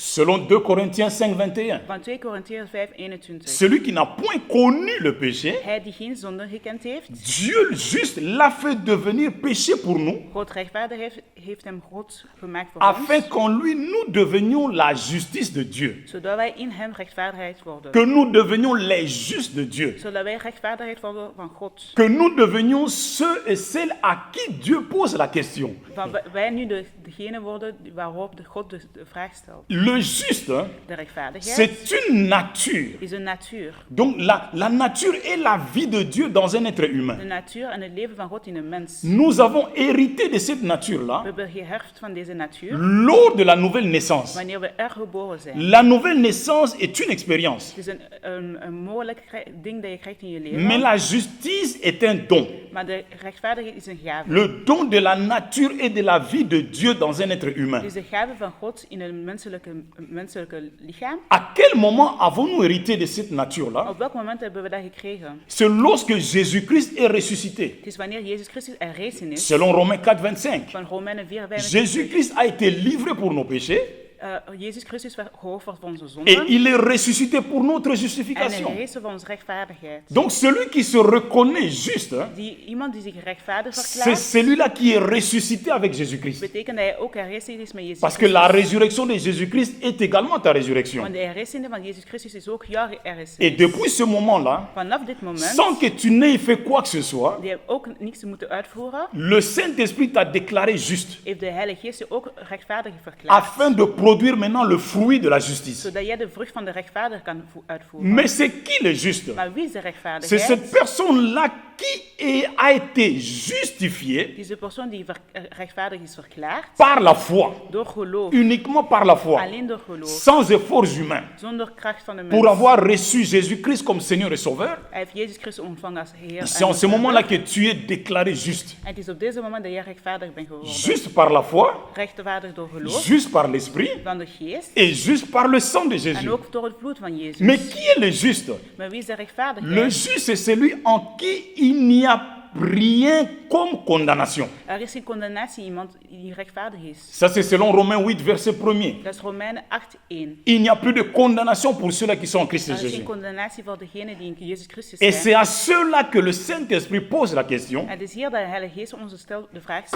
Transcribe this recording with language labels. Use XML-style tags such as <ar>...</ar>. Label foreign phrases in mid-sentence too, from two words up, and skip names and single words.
<fr>Selon 2 Corinthiens 5, 21.</fr> <nl>Van 2 Korintiërs 5, 21.</nl> <fr>Celui qui n'a point connu le péché,</fr> <nl>Hij die geen zonde gekend heeft,</nl> <fr>Dieu juste l'a fait devenir péché pour nous,</fr> <nl>God rechtvaardig heeft hem God gemaakt voor</nl> <fr>afin</fr> <nl>ons,</nl> <fr>qu'en lui nous devenions la justice de Dieu,</fr> <nl>zodat wij in hem rechtvaardigheid worden.</nl> <fr>que nous devenions les justes de Dieu,</fr> <nl>Zodat wij rechtvaardigheid worden van God.</nl> <fr>que nous devenions ceux et celles à qui Dieu pose la question.</fr> <nl>Wij nu degene worden waarop God de vraag stelt.</nl> <fr>Le juste, hein,</fr> <nl>De rechtvaardigheid,</nl> <fr>c'est C'est une nature.</fr> <nl>is een natuur.</nl> <fr>Donc la nature est la vie de Dieu dans un être humain.</fr> <nl>De natuur en het leven van God in een mens.</nl> <fr>Nous avons hérité de cette nature-là</fr> <nl>We hebben geërfd van deze natuur</nl> <fr>lors de la nouvelle naissance.</fr> <nl>wanneer we er geboren zijn.</nl> <fr>La nouvelle naissance est une expérience.</fr> <nl>Het is een mogelijk ding dat je krijgt in je</nl> <fr>Mais</fr> <nl>leven.</nl> <fr>la justice est un don.</fr> <nl>Maar de rechtvaardigheid is een gave.</nl> <fr>Le don de la nature et de la vie de Dieu dans un être humain.</fr> <nl>Het is de gave van God in een menselijke lichaam.</nl> <fr>À quel moment avons-nous hérité de cette nature-là?</fr> <nl>Op welk moment hebben we dat gekregen?</nl> <fr>C'est lorsque Jésus-Christ est ressuscité.</fr> <nl>Het is wanneer Jezus Christus herrezen is.</nl> <fr>Selon Romains 4:25.</fr> <nl>Van Romeinen 4:25.</nl> <fr>Jésus-Christ a été livré pour nos péchés</fr> <nl>Jezus Christus werd geofferd voor onze</nl> <fr>et</fr> <nl>zonden.</nl> <fr>il est ressuscité pour notre</fr> <nl>En hij</nl> <fr>justification.</fr> <nl>herrezen voor onze rechtvaardigheid.</nl> <fr>Donc celui qui se reconnaît juste, hein,</fr> <nl>Iemand die zich rechtvaardig</nl> <fr>c'est</fr> <nl>verklaart,</nl> <fr>celui-là qui est ressuscité avec Jésus-Christ.</fr> <nl>betekent dat hij ook herrezen is met Jezus</nl> <fr>Parce que</fr> <nl>Christus.</nl> <fr>la résurrection de Jésus-Christ est également ta résurrection.</fr> <nl>Want de herrezende van Jezus Christus is ook jouw</nl> <fr>Et</fr> <nl>herrezenis.</nl> <fr>depuis ce moment-là,</fr> <nl>Vanaf dit moment,</nl> <fr>sans que tu n'aies fait quoi que ce soit,</fr> <nl>die ook niks moeten uitvoeren,</nl> <fr>le Saint-Esprit t'a déclaré juste,</fr> <nl>heeft de Heilige Geest je ook rechtvaardig verklaard.</nl> <fr>afin de produire maintenant le fruit de la justice.</fr> <nl>Zodat jij de vrucht van de rechtvaardig kan uitvoeren.</nl> <fr>Mais c'est qui le juste?</fr> <nl>Maar wie is de</nl> <fr>C'est</fr> <nl>rechtvaardigheid?</nl> <fr>cette personne-là qui a été justifiée</fr> <nl>Het is de persoon die rechtvaardig is verklaard</nl> <fr>par la foi,</fr> <nl>door geloof.</nl> <fr>uniquement par la foi,</fr> <nl>Alleen door geloof.</nl> <fr>sans efforts humains,</fr> <nl>Zonder kracht van de mens.</nl> <fr>pour avoir reçu Jésus-Christ comme Seigneur et Sauveur.</fr> <nl>Hij heeft Jezus Christus ontvangen als Heer.</nl> <fr>C'est en ce moment-là que tu es déclaré juste.</fr> <nl>En het is op deze moment dat jij rechtvaardig bent geworden.</nl> <fr>Juste par la foi,</fr> <nl>Rechtvaardig door geloof</nl> <fr>juste par l'Esprit</fr> <nl>van de Geest.</nl> <fr>et juste par le sang de</fr> <nl>En</nl> <fr>Jésus.</fr> <nl>ook door het bloed van Jezus.</nl> <fr>Mais qui est le juste?</fr> <nl>Maar wie is de rechtvaardigheid?</nl> <fr>Le juste, c'est celui en qui il n'y a rien comme condamnation.</fr> <nl>Er is geen condemnatie, iemand die rechtvaardig is.</nl> <fr>Ça, c'est selon Romains 8, verset 1er.</fr> <nl>Dat is Romeinen 8:1.</nl> <fr>Il n'y a plus de condamnation pour ceux-là qui sont en Christ</fr> <nl>Er is geen</nl> <fr>Jésus.</fr> <nl>condemnatie voor degenen die in Jezus Christus</nl> <fr>Et</fr> <nl>zijn.</nl> <fr>c'est à ceux-là que le Saint-Esprit pose la question</fr> <nl>Het is hier dat de Heilige Geest ons de vraag stelt.</nl>